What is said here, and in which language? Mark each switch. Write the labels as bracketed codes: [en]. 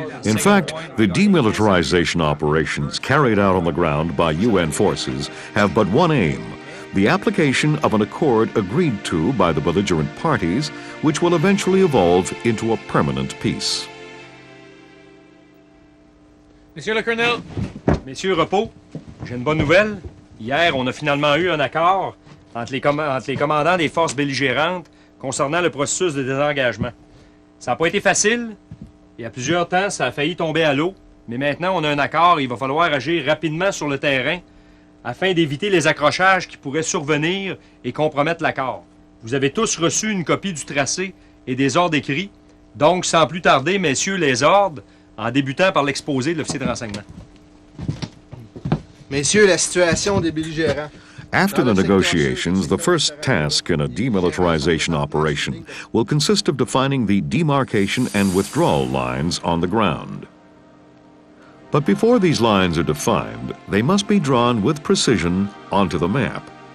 [en] In fact, the demilitarization operations carried out on the ground by UN forces have but one aim: the application of an accord agreed to by the belligerent parties, which will eventually evolve into a permanent peace. [fr] Monsieur le Colonel. Messieurs, repos, j'ai une bonne nouvelle. Hier, on a finalement eu un accord entre les commandants des forces belligérantes concernant le processus de désengagement. Ça n'a pas été facile, et à plusieurs temps, ça a failli tomber à l'eau, mais maintenant, on a un accord et il va falloir agir rapidement sur le terrain afin d'éviter les accrochages qui pourraient survenir et compromettre l'accord. Vous avez tous reçu une copie du tracé et des ordres écrits, donc sans plus tarder, messieurs, les ordres, en débutant par l'exposé de l'officier de renseignement. Messieurs, la situation des belligérants. [en] After the negotiations, the first task in a demilitarization operation will consist of defining the demarcation and withdrawal lines on the ground. But before these lines are defined, they must be drawn with precision onto the map.